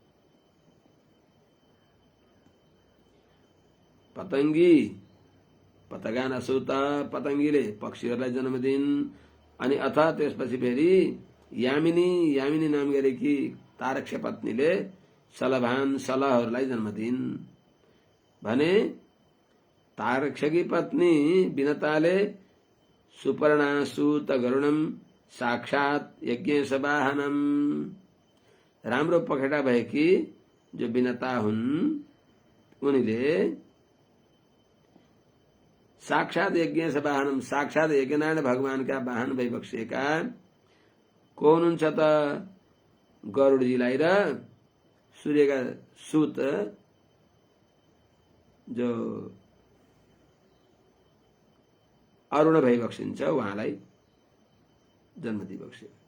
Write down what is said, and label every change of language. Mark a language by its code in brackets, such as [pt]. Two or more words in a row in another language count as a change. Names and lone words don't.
[sa] पतगान असुत [ne] पतंगीले पक्षीहरूलाई जन्म दिइन्। अनि अथ त्यसपछि फेरि यामिनी नाम गरेकी तारक्ष पत्नीले सलहहरूलाई जन्म दिइन् भने तारक्षकी पत्नी विनताले [sa] सुपर्णासुत गरुणम साक्षात यज्ञेश वाहनम, [ne] राम्रो पखेटा भएकी जो विनता हुन् उनीले [sa] साक्षात यज्ञेश वाहनम, [ne] साक्षात यज्ञनारायण भगवानका वाहन भइबक्सेका को हुनुहुन्छ त गरुडजीलाई र सूर्यका सूत जो अरुण भइबक्सिन्छ उहाँलाई जन्म दिइबक्स्यो।